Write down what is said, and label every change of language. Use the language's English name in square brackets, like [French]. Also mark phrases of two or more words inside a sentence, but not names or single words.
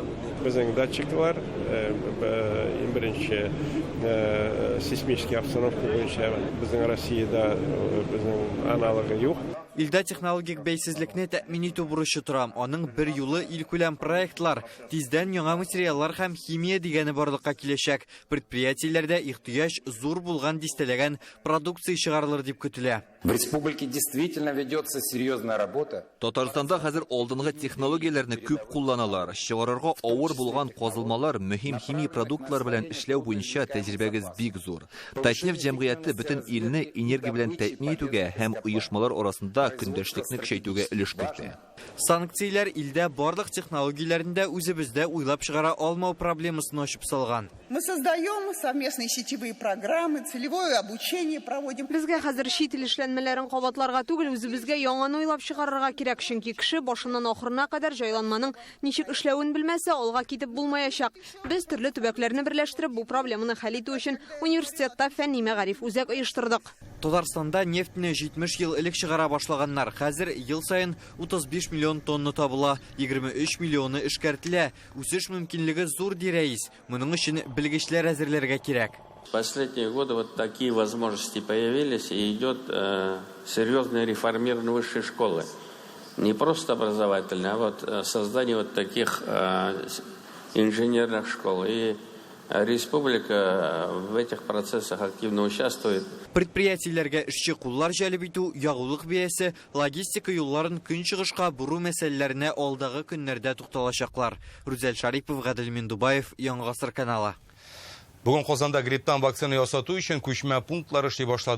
[Tatar] Безнең датчиклар беренче [Russian] сейсмический обстановка [Tatar] буенча безнең Россиядә безнең аналогы юк. Илдә технологик бәйсезлекне тәэмин итү бурычы тора. Аның бер юлы илкүләм проектлар, тиздән яңа материаллар һәм химия дигәне барлыкка киләчәк. Предприятиеләрдә ихтыяҗ зур булган дистәләгән продукция чыгарылыр дип көтелә. [Russian] В республике действительно ведется серьезная работа. [Tatar] Татарстанда хәзер алдынгы технологияләрне күп кулланалар. Чыгарырга авыр булган казылмалар, мөһим химия продуктлар белән эшләү буенча тәҗрибәгез бик зур. Татнефть җәмгыяте бөтен илне энергия белән тәэмин итүгә һәм оешмалар арасында көндәшлекне көчәйтүгә өлеш кертә. Санкцияләр илдә барлык технологияләрендә үзебездә уйлап чыгара алмау проблемасын ачып салган. [Russian] Мы создаем совместные сетевые программы, целевое обучение проводим. [Tatar] Безгә хәзер чит ил эшләнмәләрен кабатларга түгел, үзебезгә яңаны уйлап чыгарырга кирәк, чөнки кеше башыннан ахырына кадәр җайланманың ничек эшләвен белмәсә, алга китеп булмаячак. Без төрле төбәкләрне берләштереп бу проблеманы хәл итү өчен университетта фәнни-мәгариф үзәк оештырдык. Татарстанда нефтьне 70 ел элек чыгара башлаганнар. Хәзер ел сайын 35 миллион тонна табыла, 23 миллионы эшкәртелә. Үсеш мөмкинлеге зур ди рәис. Моның өчен белгечләр әзерләргә кирәк. [Russian] В последние годы вот такие возможности появились, и идет серьезное реформирование высшей школы. не просто образовательный, а вот создание вот таких инженерных школ. И республика в этих процессах активно участвует. [Tatar] Предприятиеләргә эшче куллар җәлеп итү, ягулык бәясе, логистика юлларын көнчыгышка буру мәсьәләләренә алдагы көннәрдә тукталачаклар. Рүзәл Шарипов, Гадел Миндубаев, Яңа Гасыр каналы. Бүген Казанда грипптан вакцина ясату өчен күчмә пунктлар эшли башлады.